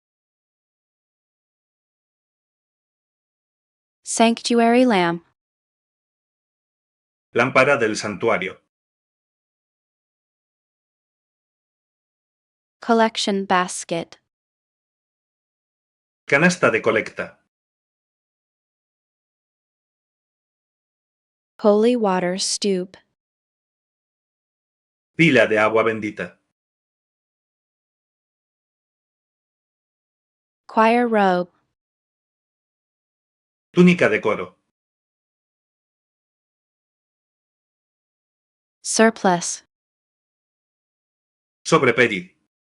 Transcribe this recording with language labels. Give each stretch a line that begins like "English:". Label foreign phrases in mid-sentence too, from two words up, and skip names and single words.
English: Sanctuary lamp.
Spanish: Lámpara del santuario.
English: Collection basket.
Spanish: Canasta de colecta.
English: Holy water stoup.
Spanish: Pila de agua bendita.
English: Choir robe.
Spanish: Túnica de coro.
English: Surplus.
Spanish: Sobrepedi.